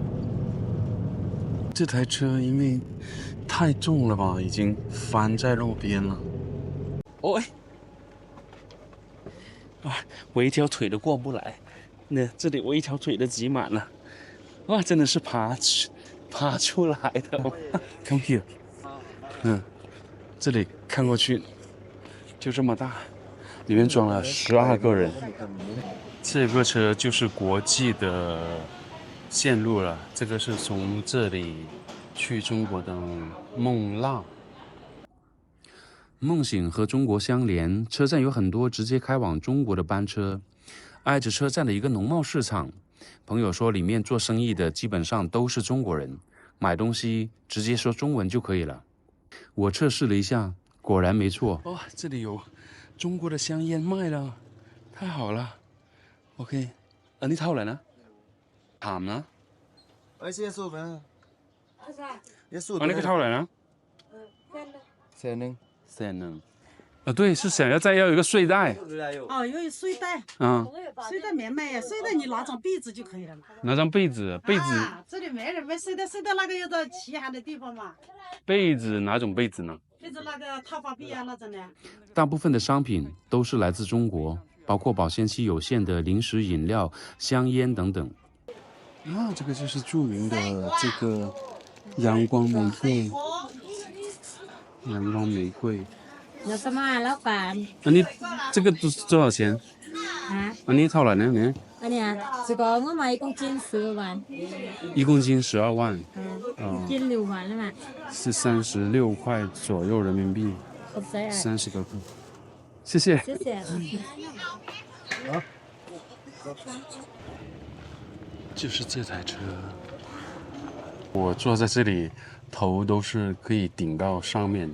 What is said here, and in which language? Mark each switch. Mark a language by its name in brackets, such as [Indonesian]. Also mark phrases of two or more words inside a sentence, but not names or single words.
[Chinese] 这台车因为太重了吧，已经翻在路边了。哦，我一条腿都过不来，那这里我一条腿都挤满了。哇，真的是爬出来的。Come here。这里看过去就这么大，里面装了12个人。这个车就是国际的线路了，这个是从这里去中国的孟浪。梦醒和中国相连，车站有很多直接开往中国的班车。挨着车站的一个农贸市场，朋友说里面做生意的基本上都是中国人，买东西直接说中文就可以了。我测试了一下，果然没错。哇，这里有中国的香烟卖了，太好了。OK， 你 [Thai] เท่าไหร่นะถามนะ เสียสูบนะเสียสูบ อันนี้ก็เท่าไหร่นะ [Chinese] 100,000 对，是想要有一个睡袋。哦，有睡袋。睡袋没卖呀，睡袋你拿张被子就可以了嘛。拿张被子，这里没人卖睡袋，睡袋那个有个齐寒的地方嘛。被子哪种被子呢？被子那个套发被啊那种的。大部分的商品都是来自中国，包括保鲜期有限的零食饮料、香烟等等。这个就是著名的这个阳光玫瑰。阳光玫瑰。有什么老板？你这个多少钱？ 你เท่าไหร่呢？你？这个我买1公斤12万。 1公斤12万。 1斤6万了嘛？是36块左右人民币。30个克。谢谢。谢谢。就是这台车， 我坐在这里，头都是可以顶到上面的。